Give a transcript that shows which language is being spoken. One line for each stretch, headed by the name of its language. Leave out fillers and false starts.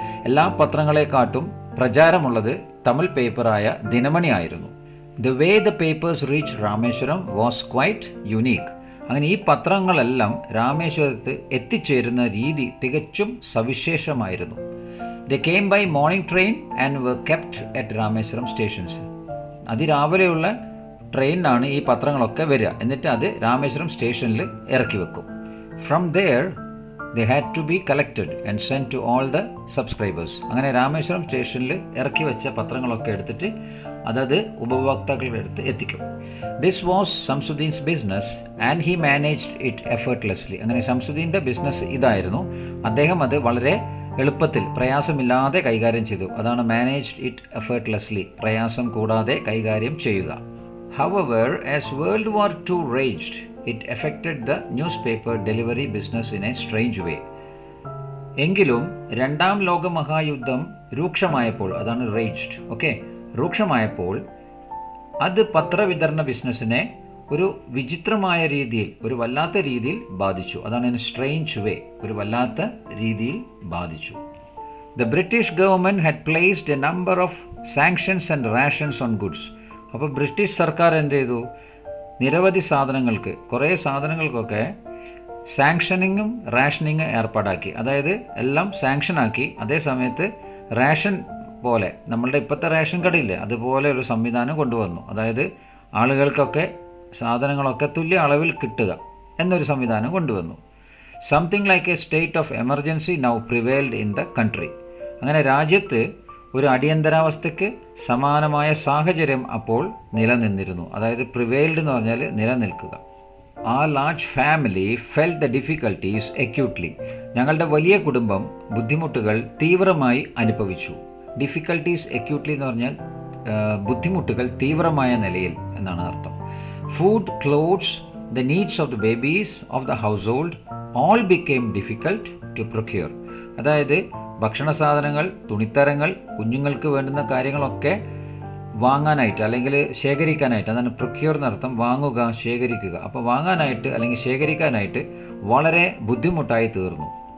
Malayalam: എല്ലാ പത്രങ്ങളെക്കാട്ടും പ്രചാരമുള്ളത് തമിഴ് പേപ്പറായ ദിനമണി ആയിരുന്നു.
English: The way the papers reached Rameswaram was quite unique.
Malayalam: അങ്ങനെ ഈ പത്രങ്ങളെല്ലാം രാമേശ്വരത്ത് എത്തിച്ചേരുന്ന രീതി തികച്ചും സവിശേഷമായിരുന്നു.
English: They came by morning train and were kept at Rameswaram stations.
Malayalam: അതിരാവിലെയുള്ള ട്രെയിനിനാണ് ഈ പത്രങ്ങളൊക്കെ വരിക. എന്നിട്ട് അത് രാമേശ്വരം സ്റ്റേഷനിൽ ഇറക്കി വെക്കും.
English: From there they had to be collected and sent to all the subscribers.
Malayalam: അങ്ങനെ രാമേശ്വരം സ്റ്റേഷനിൽ ഇറക്കി വെച്ച പത്രങ്ങളൊക്കെ എടുത്തിട്ട് അതത് ഉപഭോക്താക്കളുടെ അടുത്ത് എത്തിക്കും.
English: This was Shamsuddin's business and he managed it effortlessly.
Malayalam: അങ്ങനെ ഷംസുദ്ദീൻ്റെ ബിസിനസ് ഇതായിരുന്നു. അദ്ദേഹം അത് വളരെ എളുപ്പത്തിൽ പ്രയാസമില്ലാതെ കൈകാര്യം ചെയ്തു. അതാണ്
English: managed it effortlessly,
Malayalam: പ്രയാസം കൂടാതെ കൈകാര്യം ചെയ്യുക.
English: However, as World War II raged, it affected the newspaper delivery business in a strange way.
Malayalam: എങ്കിലും രണ്ടാം ലോക മഹായുദ്ധം രൂക്ഷമായപ്പോൾ, അതാണ് റേജ്ഡ്, രൂക്ഷമായപ്പോൾ അത് പത്രവിതരണ ബിസിനസ്സിനെ ഒരു വിചിത്രമായ രീതിയിൽ, ഒരു വല്ലാത്ത രീതിയിൽ ബാധിച്ചു. അതാണ്
English: in strange way,
Malayalam: ഒരു വല്ലാത്ത രീതിയിൽ ബാധിച്ചു.
English: The British government had placed a number of sanctions and rations on goods.
Malayalam: അപ്പോൾ ബ്രിട്ടീഷ് സർക്കാർ എന്ത് ചെയ്തു? നിരവധി സാധനങ്ങൾക്ക്, കുറേ സാധനങ്ങൾക്കൊക്കെ സാങ്ഷനിങ്ങും റാഷനിങ്ങും ഏർപ്പാടാക്കി. അതായത് എല്ലാം സാങ്ഷനാക്കി, അതേ സമയത്ത് റേഷൻ പോലെ, നമ്മളുടെ ഇപ്പോഴത്തെ റേഷൻ കടയില്ലേ, അതുപോലെ ഒരു സംവിധാനം കൊണ്ടുവന്നു. അതായത് ആളുകൾക്കൊക്കെ സാധനങ്ങളൊക്കെ തുല്യ അളവിൽ കിട്ടുക എന്നൊരു സംവിധാനം കൊണ്ടുവന്നു.
English: Something like a state of emergency now prevailed in the country.
Malayalam: അങ്ങനെ രാജ്യത്ത് ഒരു അടിയന്തരാവസ്ഥയ്ക്ക് സമാനമായ സാഹചര്യം അപ്പോൾ നിലനിന്നിരുന്നു. അതായത് പ്രിവെയിൽഡ് എന്ന് പറഞ്ഞാൽ നിലനിൽക്കുക.
English: A large family felt the difficulties acutely.
Malayalam: ഞങ്ങളുടെ വലിയ കുടുംബം ബുദ്ധിമുട്ടുകൾ തീവ്രമായി അനുഭവിച്ചു.
English: difficulties acutely
Malayalam: എന്ന് പറഞ്ഞാൽ ബുദ്ധിമുട്ടുകൾ തീവ്രമായ നിലയിൽ എന്നാണ് അർത്ഥം.
English: Food, clothes, the needs of the babies of the household all became difficult to procure.
Malayalam: അതായത് ഭക്ഷണ സാധനങ്ങൾ, തുണിത്തരങ്ങൾ, കുഞ്ഞുങ്ങൾക്ക് വേണ്ടുന്ന കാര്യങ്ങളൊക്കെ വാങ്ങാനായിട്ട് അല്ലെങ്കിൽ ശേഖരിക്കാനായിട്ട്, അതാണ് പ്രൊക്യൂർ എന്നർത്ഥം, വാങ്ങുക, ശേഖരിക്കുക. അപ്പോൾ വാങ്ങാനായിട്ട് അല്ലെങ്കിൽ ശേഖരിക്കാനായിട്ട് വളരെ ബുദ്ധിമുട്ടായി തീർന്നു.